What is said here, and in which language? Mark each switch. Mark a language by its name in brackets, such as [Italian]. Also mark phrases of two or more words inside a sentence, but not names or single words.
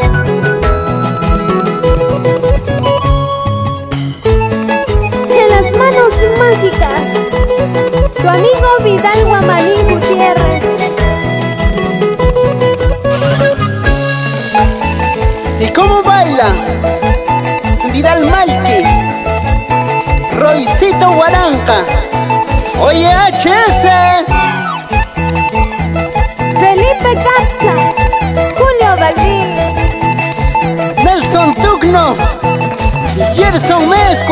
[Spanish] En las manos mágicas, tu amigo Vidal Guamalí Gutiérrez. ¿Y cómo baila? Vidal Malti, Roycito Guaranca, oye HS, Felipe Capcha, Julio Balbín, Nelson Tugno, Gerson Mezcua.